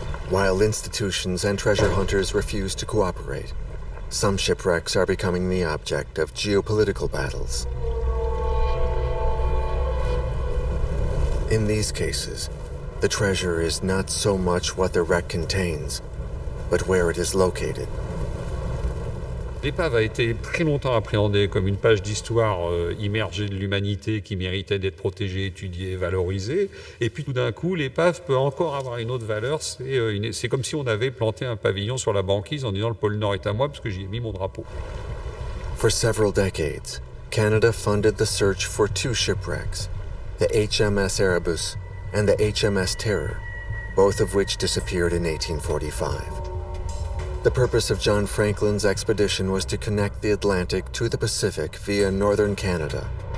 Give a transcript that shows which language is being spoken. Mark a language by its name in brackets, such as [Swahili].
[English] While institutions and treasure hunters refuse to cooperate, some shipwrecks are becoming the object of geopolitical battles. In these cases, the treasure is not so much what the wreck contains, but where it is located. [French] L'épave a été très longtemps appréhendée comme une page d'histoire immergée de l'humanité qui méritait d'être protégée, étudiée, valorisée. Et puis tout d'un coup, l'épave peut encore avoir une autre valeur. C'est comme si on avait planté un pavillon sur la banquise en disant le pôle Nord est à moi parce que j'y ai mis mon drapeau. [English] For several decades, Canada funded the search for two shipwrecks, the HMS Erebus and the HMS Terror, both of which disappeared in 1845. The purpose of John Franklin's expedition was to connect the Atlantic to the Pacific via northern Canada.